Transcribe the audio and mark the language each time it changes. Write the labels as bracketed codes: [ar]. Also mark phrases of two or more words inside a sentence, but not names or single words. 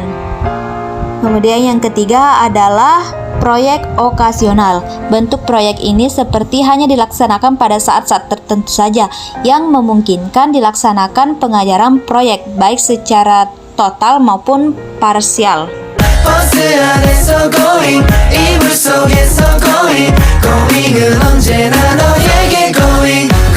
[id] Kemudian yang ketiga adalah proyek okasional. Bentuk proyek ini seperti hanya dilaksanakan pada saat-saat tertentu saja yang memungkinkan dilaksanakan pengajaran proyek baik secara total maupun parsial. [ko] 버스 안에서 going 이불 속에서 going going은 언제나 너에게 going